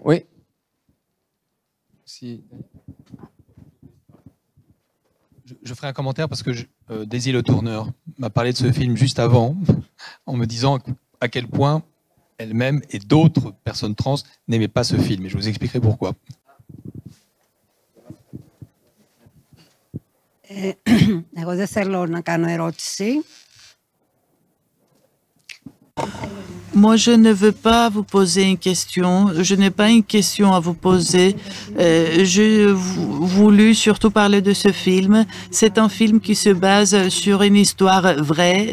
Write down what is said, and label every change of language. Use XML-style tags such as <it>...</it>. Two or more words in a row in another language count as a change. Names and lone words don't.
<fr>Oui. Si. Je ferai un commentaire parce que Daisy Le Tourneur m'a parlé de ce film juste avant, en me disant à quel point elle-même et d'autres personnes trans n'aimaient pas ce film. Et je vous expliquerai pourquoi.</fr> <el>Εγώ δεν θέλω να κάνω ερώτηση.</el> <fr>Moi, je ne veux pas vous poser une question. Je n'ai pas une question à vous poser. J'ai voulu surtout parler de ce film. C'est un film qui se base sur une histoire vraie.</fr>